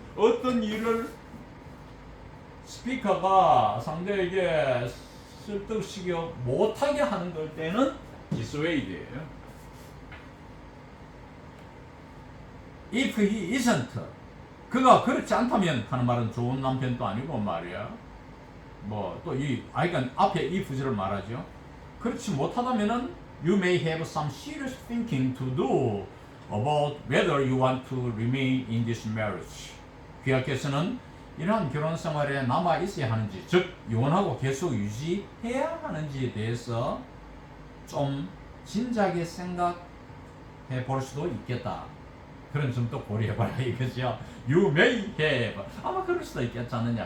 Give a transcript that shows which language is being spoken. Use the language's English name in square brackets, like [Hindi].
[Korean] 어떤 일을 스피커가 상대에게 설득시켜 못하게 하는 걸 때는 dissuade예요. [English] If he isn't, [Korean] 그가 그렇지 않다면 하는 말은 좋은 남편도 아니고 말이야. 뭐 또 이 아이가 앞에 이 부절을 말하죠. 그렇지 못하다면은 [English] you may have some serious thinking to do about whether you want to remain in this marriage. [Korean] 귀하께서는 이러한 결혼 생활에 남아 있어야 하는지, 즉 영원하고 계속 유지해야 하는지에 대해서 좀 진작에 생각해 볼 수도 있겠다. 그런 점도 고려해봐라 이거죠. [English] You may have, [Korean] 아마 그럴 수도 있겠지 않느냐.